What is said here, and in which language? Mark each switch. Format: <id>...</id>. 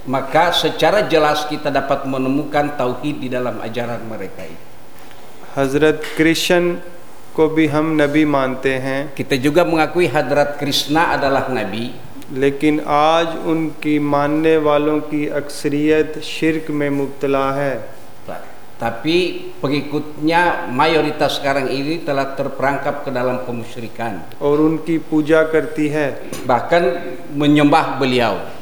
<id>maka secara jelas kita dapat menemukan tauhid di dalam ajaran mereka itu.</id> <hi>Hazrat Krishan को भी हम नबी मानते हैं,</hi> <id>kita juga mengakui Hazrat Krishna adalah nabi,</id> <hi>लेकिन आज उनकी मानने वालों की अक्सरियत शिर्क में मुब्तला है,</hi> <id>tapi pengikutnya mayoritas sekarang ini telah terperangkap ke dalam kemusyrikan,</id> <hi>और उनकी पूजा करती है,</hi> <id>bahkan menyembah beliau,</id>